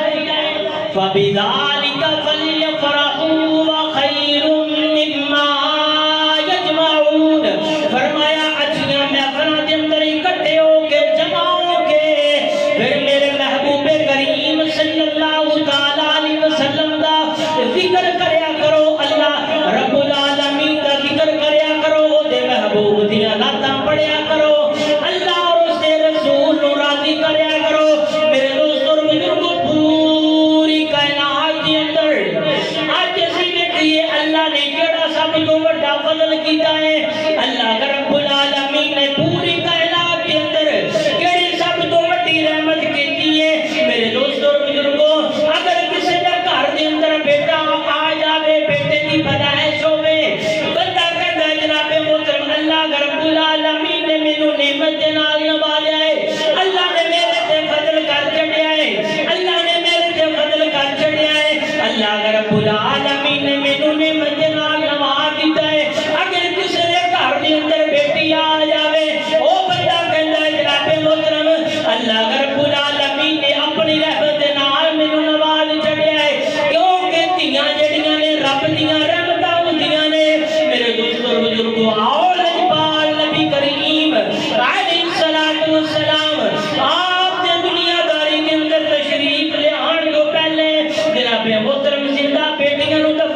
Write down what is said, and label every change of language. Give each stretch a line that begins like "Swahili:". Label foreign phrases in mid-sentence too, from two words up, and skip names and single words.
Arabic: فبذالک فلیفرحوا وخیر مما یجمعون
Punjabi: فرمایا اچھیاں محفلاں دے اندر اکٹھے ہو کے جمع ہو کے پھر میرے محبوب کریم
Arabic: صلی اللہ تعالی علیہ وسلم
Punjabi: دا ذکر کریا کرو اللہ
Arabic: رب العالمین
Punjabi: کا ذکر کریا کرو دے محبوب دیاں نعتاں پڑھیا کرو اللہ اور اس دے رسول نو راضی کریا کرو میرے دوست اور بزرگوں پوری کائنات کے اندر آج اسی دیکھئے اللہ نے کیڑا سب تو بڑا فضل کیتا ہے اللہ
Arabic: رب العالمین
Punjabi: نے پوری کائنات کے اندر کیڑی سب تو بڑی رحمت کیتی ہے میرے دوست اور بزرگوں اگر کسی دا گھر دے اندر بیٹا آ جاوے بیٹے دی پیدائش ہوے بندہ کہندا ہے جناب محترم اللہ
Arabic: رب العالمین
Punjabi: نے مینوں نعمت دے نال نوازیا ہے اللہ نے میرے تے فضل کر چھڈیا ہے اللہ نے میرے تے فضل کر چھڈیا ہے اللہ
Arabic: رب العالمین
Punjabi: نے مینوں نعمت دے نال نواز دتا ہے اگر کسی دے گھر دے اندر بیٹی آ جاوے او بندہ کہندا ہے جناب محترم اللہ
Arabic: رب العالمین
Punjabi: نے اپنی رحمت دے نال مینوں نواز چھڈیا ہے کیونکہ دھیاں جڑیاں نے رب دیاں رحمتاں ہوندیاں نے میرے دوستو بزرگو آؤ لجپال نبی کریم
Arabic: علیہ الصلوۃ والسلام
Punjabi: آپ نے دنیا داری کے اندر تشریف لے آن کو پہلے جناب محترم زندہ بیٹیاں نو